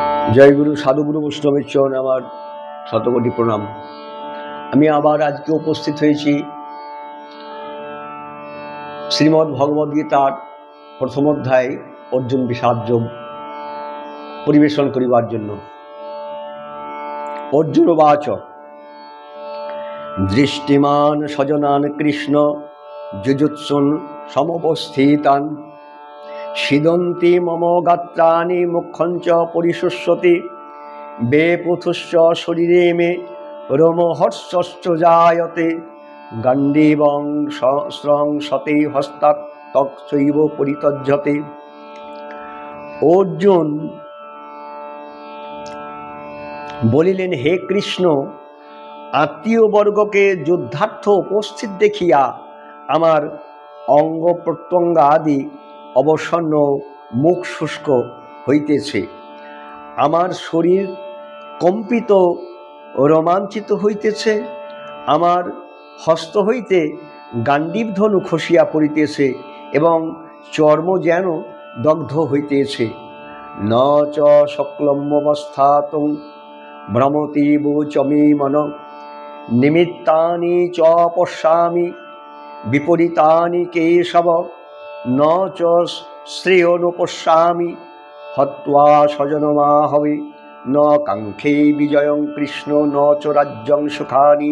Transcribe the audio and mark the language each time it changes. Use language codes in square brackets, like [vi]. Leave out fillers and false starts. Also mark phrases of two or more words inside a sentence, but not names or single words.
[bn] জয় গুরু সাধুগুরু বৈষ্ণবের চরণে আমার শতকোটি প্রণাম। আমি আবার আজকে উপস্থিত হয়েছি শ্রীমদ্ ভগবদ্গীতার প্রথম অধ্যায় অর্জুন বিষাদ যোগ পরিবেশন করিবার জন্য। [sa] অর্জুন বাচ দৃষ্টিমান স্বজনান কৃষ্ণ যুজুৎসুন সমবস্থিতান সিদন্তি মম গাত্রাণি মুখ্যঞ্চ পরিশুষ্যতি বেপুথুশ্চ শরীরে মে রোমহর্ষশ্চ জায়তে গাণ্ডীবং স্রং সতে হস্তাৎ তক্চৈব পরিতজ্জতে। [bn] অর্জুন বলিলেন, হে কৃষ্ণ, আত্মীয়বর্গকে যুদ্ধার্থ উপস্থিত দেখিয়া আমার অঙ্গ প্রত্যঙ্গ আদি অবসন্ন, মুখ শুষ্ক হইতেছে, আমার শরীর কম্পিত রোমাঞ্চিত হইতেছে, আমার হস্ত হইতে গাণ্ডীব ধনু খসিয়া পড়িতেছে এবং চর্ম যেন দগ্ধ হইতেছে। [sa] ন চ শক্লম্যবস্থাতুং ভ্রমতীব চ মে মন নিমিত্তানি চ পশ্যামি বিপরীতানি কেশব ন চ শ্রেয়োনুপশ্যামি হত্বা স্বজনমাহবে ন কাঙ্ক্ষে বিজয়ং কৃষ্ণ ন চ রাজ্যং সুখানি